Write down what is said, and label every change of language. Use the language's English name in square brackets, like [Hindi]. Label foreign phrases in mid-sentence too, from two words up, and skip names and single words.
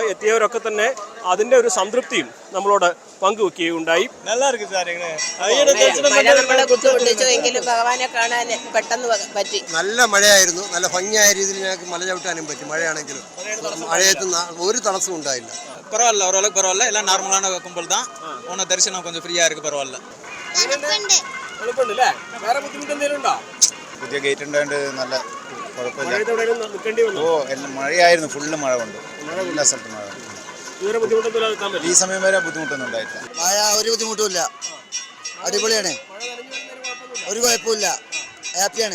[Malayalam] എത്തിയവരൊക്കെ തന്നെ അതിൻ്റെ ഒരു സംതൃപ്തിയും നമ്മളോട് പങ്കുവെക്കുകയുണ്ടായി. നല്ല മഴയായിരുന്നു. നല്ല ഭംഗിയായ രീതിയിൽ ഞങ്ങൾക്ക് മല ചവിട്ടാനും പറ്റി. മഴയാണെങ്കിലും മഴയത്ത് ഒരു തടസ്സവും ഉണ്ടായില്ല. [Tamil] பரவாயில்ல, ஓரளவுக்கு பரவாயில்ல. எல்லாம் நார்மலான கும்பல் தான். ஒன்றும் தரிசனம் கொஞ்சம் ஃப்ரீயாக இருக்குது, பரவாயில்ல. [Malayalam] എളുപ്പമുണ്ടല്ലേ? വേറെ ബുദ്ധിമുട്ട് എന്തെങ്കിലും ഉണ്ടോ? പുതിയ ഗേറ്റ് ഉണ്ടായത് നല്ല കുഴപ്പമില്ല. എല്ലാം മഴയായിരുന്നു, ഫുള്ള് മഴ കൊണ്ട് എല്ലാ സ്ഥലത്തും മഴ. ഈ സമയം വരെ ബുദ്ധിമുട്ടൊന്നും ഉണ്ടായിട്ടില്ല. മഴ ഒരു ബുദ്ധിമുട്ടുമില്ല, അടിപൊളിയാണ്, ഒരു കുഴപ്പമില്ല, ഹാപ്പിയാണ്.